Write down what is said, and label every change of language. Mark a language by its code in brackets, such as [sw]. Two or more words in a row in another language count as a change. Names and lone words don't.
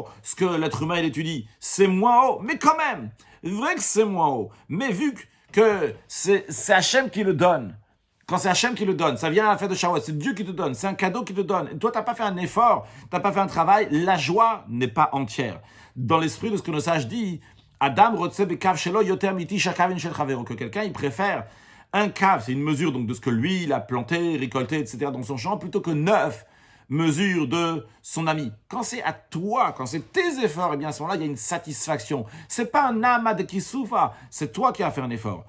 [fr] Ce que l'être humain il étudie, c'est moins haut. Mais quand même, vrai que c'est moins haut. Mais vu que c'est Hachem qui le donne, quand c'est Hachem qui le donne, ça vient à la fête de Shavuot, c'est Dieu qui te donne, c'est un cadeau qui te donne. Et toi, tu n'as pas fait un effort, tu n'as pas fait un travail, la joie n'est pas entière. Dans l'esprit de ce que nos sages disent, [he] אדם רוצה בקב שלו יותר מתשעה קבין של חברו, [fr] que quelqu'un il préfère un cave, c'est une mesure donc de ce que lui il a planté, récolté, etc. dans son champ, plutôt que 9 mesures de son ami. Quand c'est à toi, quand c'est tes efforts, eh bien à ce moment-là, il y a une satisfaction. C'est pas un amad qui souffre, c'est toi qui as fait un effort.